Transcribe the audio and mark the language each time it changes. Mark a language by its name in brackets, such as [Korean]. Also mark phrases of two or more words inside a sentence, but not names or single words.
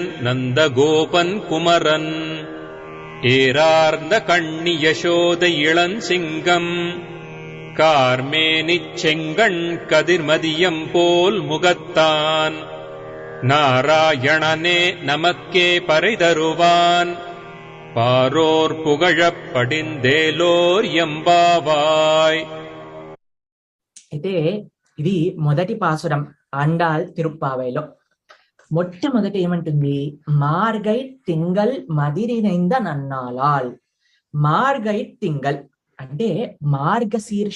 [Tamil] நந்தகோபன் குமரன் ஏரார்ந்த கண்ணி யசோத இளஞ்சிங்கம் கார்மேனிச் செங்கண் கதிர்மதியம் போல் முகத்தான் நாராயணனே நமக்கே பறைதருவான் பாரோர் புகழப் படிந்தேலோர் எம்பாவாய். [Telugu] అయితే ఇది మొదటి పాసురం ఆండాళ్ తిరుప్పావైలో. మొట్టమొదటి ఏమంటుంది? [Tamil] மார்கழி திங்கள் மதிநிறைந்த நன்னாளால். மார்கழி திங்கள் [Telugu] అంటే మార్గశీర్ష మాసం.